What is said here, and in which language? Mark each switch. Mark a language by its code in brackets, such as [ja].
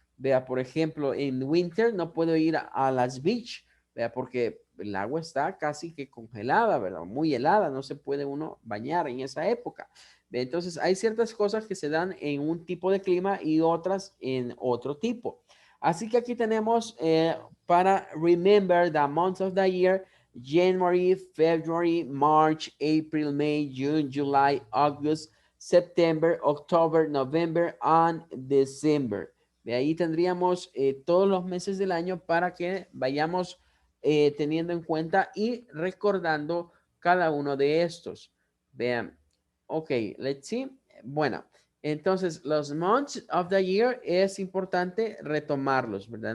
[es] Vea, por ejemplo, en winter no puedo ir a las beach, vea, porque el agua está casi que congelada, ¿verdad? Muy helada, no se puede uno bañar en esa época. Entonces, hay ciertas cosas que se dan en un tipo de clima y otras en otro tipo. Así que aquí tenemos para [en] remember the months of the year: January, February, March, April, May, June, July, August, September, October, November, and December. [es] De ahí tendríamos todos los meses del año para que vayamos teniendo en cuenta y recordando cada uno de estos. Vean, [en] ok, let's see. [es] Bueno, entonces los [en] months of the year [es] es importante retomarlos, ¿verdad?